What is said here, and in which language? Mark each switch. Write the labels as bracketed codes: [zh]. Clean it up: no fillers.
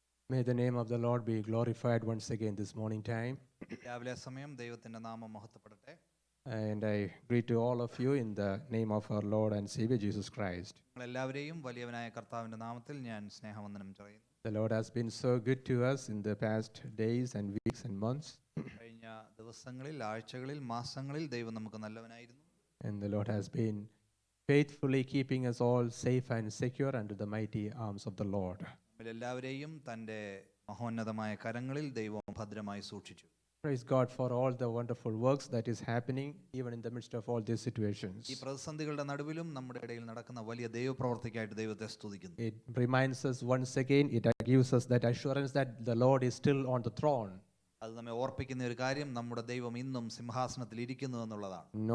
[en] May the name of the Lord be glorified once again this morning time. [ml] രാവിലെ സമയം ദൈവത്തിന്റെ നാമം മഹത്വപ്പെടട്ടെ. [en] And I greet to all of you in the name of our Lord and Savior Jesus Christ. [ml] നിങ്ങൾ എല്ലാവരെയും വലിയവനായ കർത്താവിന്റെ നാമത്തിൽ ഞാൻ സ്നേഹവന്ദനം ചെയ്യുന്നു. [en] The Lord has been so good to us in the past days and weeks and months. [ml] കഴിഞ്ഞ ദിവസങ്ങളിൽ, ആഴ്ചകളിൽ, മാസങ്ങളിൽ ദൈവം നമുക്ക് നല്ലവനായിരുന്നു. [en] And the Lord has been faithfully keeping us all safe and secure under the mighty arms of the Lord. [ml] എല്ലാവരെയും തന്റെ മഹോന്നതമായ കരങ്ങളിൽ ദൈവം ഭദ്രമായി സൂക്ഷിച്ചു. [en] Praise God for all the wonderful works that is happening even in the midst of all these situations. [ml] ഈ പ്രതിസന്ധികളുടെ നടുവിലും നമ്മുടെ ഇടയിൽ നടക്കുന്ന വലിയ ദൈവപ്രവർത്തിക്കായിട്ട് ദൈവത്തെ സ്തുതിക്കുന്നു. [en] It reminds us once again, it gives us that assurance that the Lord is still on the throne. [ml] അത് നമ്മെ ഓർപ്പിക്കുന്ന ഒരു കാര്യം, നമ്മുടെ ദൈവം ഇന്നും സിംഹാസനത്തിൽ ഇരിക്കുന്നു എന്നുള്ളതാണ്.